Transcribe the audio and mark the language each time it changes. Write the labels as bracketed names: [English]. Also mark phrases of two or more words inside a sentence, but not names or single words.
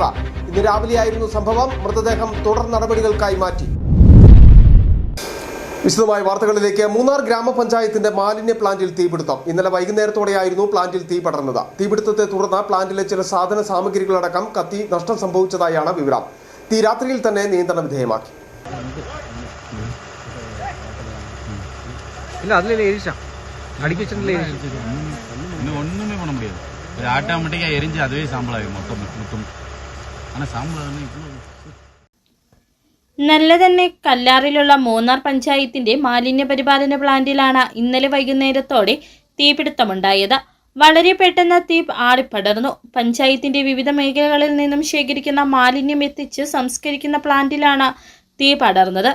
[Malayalam] ഇന്ന് രാവിലെയായിരുന്നു സംഭവം. മൃതദേഹം തുടർ നടപടികൾക്കായി മാറ്റി. വിശദമായ വാർത്തകളിലേക്ക്. മൂന്നാർ ഗ്രാമപഞ്ചായത്തിന്റെ മാലിന്യ പ്ലാന്റിൽ തീപിടുത്തം. ഇന്നലെ വൈകുന്നേരത്തോടെയായിരുന്നു പ്ലാന്റിൽ തീ പടർന്നത്. തീപിടുത്തത്തെ തുടർന്ന് പ്ലാന്റിലെ ചില സാധന സാമഗ്രികളടക്കം കത്തി നഷ്ടം സംഭവിച്ചതായാണ് വിവരം. തീ രാത്രിയിൽ തന്നെ നിയന്ത്രണ വിധേയമാക്കി. [Tamil] ஒண்ணுமே பண்ண முடியாது. ஒரு ஆட்டோமேட்டிக்கா எரிஞ்சு அதுவே சாம்பலாகும் மொத்தம். ஆனா சாம்பல் [Malayalam] നല്ലതന്നെ കല്ലാറിലുള്ള മൂന്നാർ പഞ്ചായത്തിന്റെ മാലിന്യ പരിപാലന പ്ലാന്റിലാണ് ഇന്നലെ വൈകുന്നേരത്തോടെ തീപിടുത്തമുണ്ടായത്. വളരെ പെട്ടെന്ന് തീ ആളിപ്പടർന്നു. പഞ്ചായത്തിന്റെ വിവിധ മേഖലകളിൽ നിന്നും ശേഖരിക്കുന്ന മാലിന്യം എത്തിച്ച് സംസ്കരിക്കുന്ന പ്ലാന്റിലാണ് തീ പടർന്നത്.